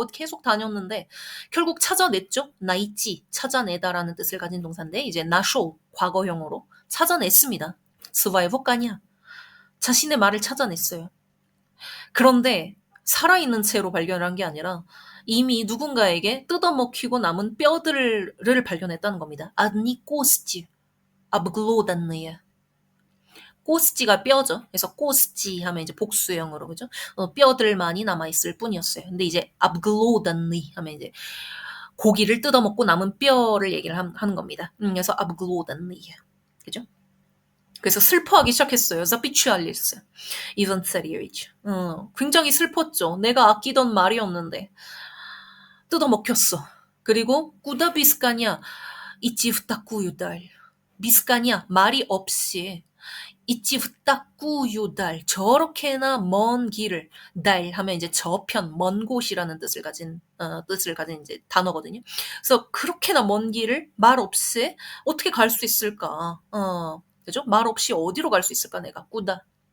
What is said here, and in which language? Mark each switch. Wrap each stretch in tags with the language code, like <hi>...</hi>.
<ko>계속 다녔는데 결국 찾아냈죠. найти, 찾아내다라는 뜻을 가진 동사인데 이제 нашел, 과거형으로 찾아냈습니다.</ko> <ru>своего коня.</ru> <ko>자신의 말을 찾아냈어요. 그런데 살아있는 채로 발견한 게 아니라 이미 누군가에게 뜯어먹히고 남은 뼈들을 발견했다는 겁니다.</ko> <ru>одни кости обглоданные.</ru> <ko>코스지가 뼈죠. 그래서 코스지 하면 이제 복수형으로 그죠? 뼈들만이 남아 있을 뿐이었어요. 근데 이제 обглоданный 하면 이제 고기를 뜯어먹고 남은 뼈를 얘기를 하는 겁니다. 그래서 обглоданные. 그죠? 그래서 슬퍼하기 시작했어요.</ko> <ru>запечалился 이반 царевич.</ru> <ko>굉장히 슬펐죠. 내가 아끼던 말이었는데 뜯어먹혔어. 그리고</ko> <ru>куда без коня идти в такую даль. без коня</ru> <ko>말이 없이</ko> <ru>идти в такую даль.</ru> <ko>저렇게나 먼 길을 달 하면 이제 저편, 먼 곳이라는 뜻을 가진 이제 단어거든요. 그래서 그렇게나 먼 길을 말 없이 어떻게 갈 수 있을까? 그죠? 말 없이 어디로 갈 수 있을까 내가 꾸다.</ko>